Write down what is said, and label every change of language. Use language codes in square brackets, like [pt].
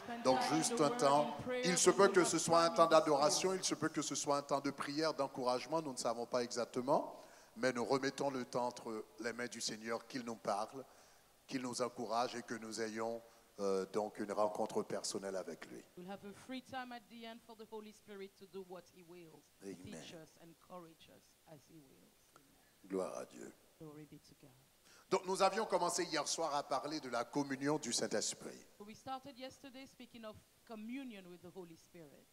[fr] Donc juste un temps. Il se peut que ce soit un temps d'adoration, il se peut que ce soit un temps de prière, d'encouragement, nous ne savons pas exactement, mais nous remettons le temps entre les mains du Seigneur, qu'il nous parle, qu'il nous encourage et que nous ayons donc une rencontre personnelle avec lui. [en] We'll have a free time at the end for the Holy Spirit to do what He wills, teach us, encourage us as He wills. [fr] Gloire à Dieu. [en] Glory be to God. [fr] Donc nous avions commencé hier soir à parler de la communion du Saint-Esprit. [en] We started yesterday speaking of communion with the Holy Spirit.